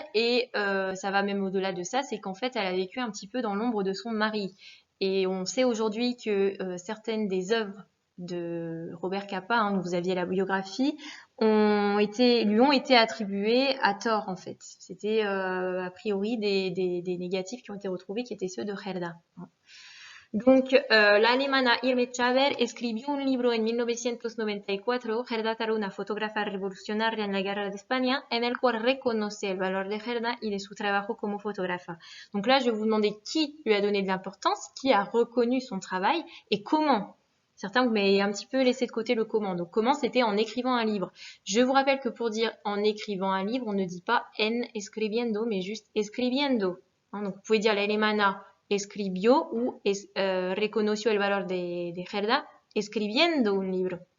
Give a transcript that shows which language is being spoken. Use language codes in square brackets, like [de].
[fr] Et ça va même au-delà de ça, c'est qu'en fait, elle a vécu un petit peu dans l'ombre de son mari. Et on sait aujourd'hui que certaines des œuvres de Robert Capa, hein, dont vous aviez la biographie, lui ont été attribuées à tort en fait. C'était a priori des négatifs qui ont été retrouvés qui étaient ceux de Gerda. [es] Donc, la alemana Irme Cháver escribió un libro en 1994, Gerda Taro, una fotógrafa revolucionaria en la guerra de España, en el cual reconoce el valor de Gerda y de su trabajo como fotógrafa. [fr] Donc là, je vais vous demander qui lui a donné de l'importance, qui a reconnu son travail et comment. Certains vous m'avez un petit peu laissé de côté le comment. Donc comment, c'était en écrivant un livre. Je vous rappelle que pour dire en écrivant un livre, on ne dit pas en escribiendo, mais juste escribiendo. Hein, donc vous pouvez dire [es] la alemana escribió [fr] ou [es] reconoció el valor de Gerda escribiendo un libro.